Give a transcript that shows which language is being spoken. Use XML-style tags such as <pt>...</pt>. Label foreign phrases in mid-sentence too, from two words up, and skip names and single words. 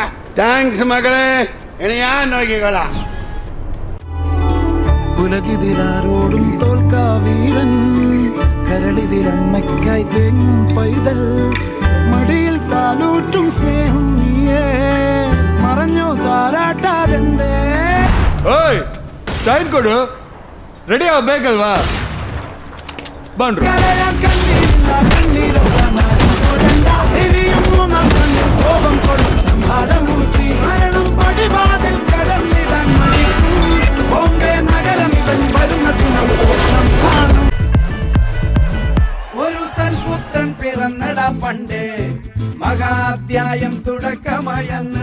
<ml>താങ്ക്സ് മകളെ, ഇനി ഞാൻ നോക്കിക്കൊള്ളാം. ഉലകിതിരാരോടും തോൽക്കാ വീരൻ, കരളിതിരമ്മയ്ക്കായി തേങ്ങും പൈതൽ, മടിയിൽ പാലൂട്ടും സ്നേഹം നീയേ, മറഞ്ഞോ താരാട്ടാതെന്തേ.</ml> <kn>ಓಯ್ ಟೈಮ್ ಕೊಡು, ರೆಡಿ ಆಗ ಬೇಕಲ್ವಾ? ಬಂದ್ರು</kn> <ml>കോപം കൊടും സംഹാരമൂർത്തി, മരണം പടിവാതിൽ കടന്നിടാൻ മടിക്കും. ബോംബെ നഗരം ഇവൻ വരുന്ന ദിനം സ്വപ്നം കാണും. ഒരു സൽപുത്രൻ പിറന്നടാ പണ്ട്, മഹാധ്യായം തുടക്കമയന്ന്.</ml>